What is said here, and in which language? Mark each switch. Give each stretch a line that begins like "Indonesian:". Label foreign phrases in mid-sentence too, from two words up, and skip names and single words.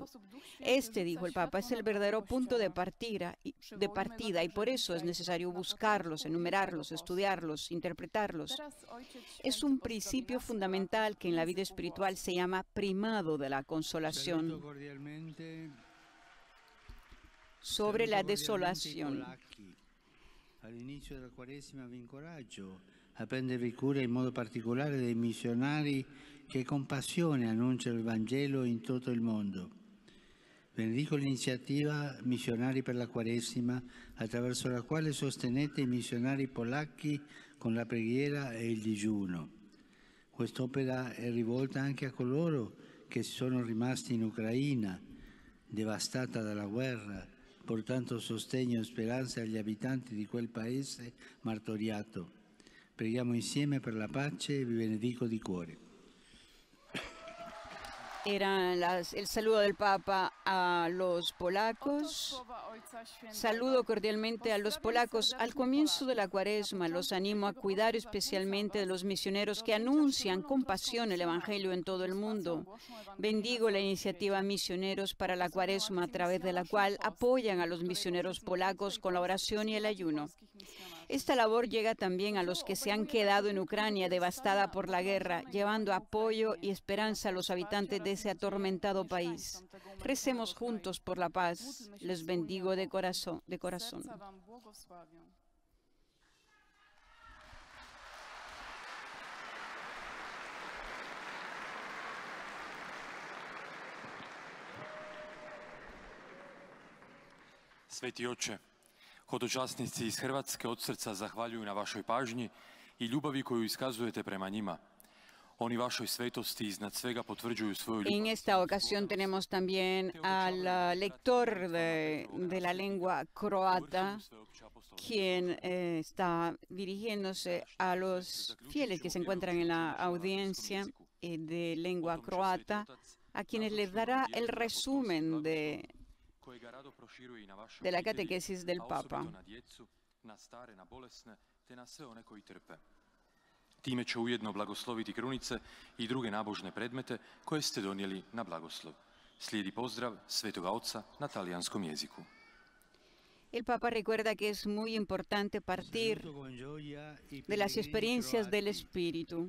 Spanish: Este, dijo el Papa, es el verdadero punto de partida y por eso es necesario buscarlos, enumerarlos, estudiarlos, interpretarlos. Es un principio fundamental que en la vida espiritual se llama primado de la consolación sobre la desolación.
Italian: All'inizio della Quaresima vi incoraggio a prendervi cura in modo particolare dei missionari che con passione annunciano il Vangelo in tutto il mondo. Benedico l'iniziativa Missionari per la Quaresima, attraverso la quale sostenete i missionari polacchi con la preghiera e il digiuno. Quest'opera è rivolta anche a coloro che sono rimasti in Ucraina, devastata dalla guerra, portando sostegno e speranza agli abitanti di quel paese martoriato. Preghiamo insieme per la pace e vi benedico di cuore.
Spanish: Era el saludo del Papa a los polacos. Saludo cordialmente a los polacos. Al comienzo de la Cuaresma los animo a cuidar especialmente de los misioneros que anuncian con pasión el Evangelio en todo el mundo. Bendigo la iniciativa Misioneros para la Cuaresma, a través de la cual apoyan a los misioneros polacos con la oración y el ayuno. Esta labor llega también a los que se han quedado en Ucrania devastada por la guerra, llevando apoyo y esperanza a los habitantes de ese atormentado país. Recemos juntos por la paz. Les bendigo de corazón.
Croatian: Sveti Oče, hodočasnici iz Hrvatske od srca zahvaljuju na vašoj pažnji i ljubavi koju iskazujete prema njima. Oni vašoj svetosti iznad svega potvrđuju svoju ljubav.
Spanish: En esta ocasión tenemos también al lector de la lengua croata, quien está dirigiéndose a los fieles que se encuentran en la audiencia de lengua croata, a quienes les dará el resumen de la catequesis del Papa.
Croatian: Time će ujedno blagosloviti krunice i druge nabožne predmete koje ste donijeli na blagoslov. Slijedi pozdrav Svetoga Oca na talijanskom jeziku.
Spanish: El Papa recuerda que es muy importante partir de las experiencias del Espíritu.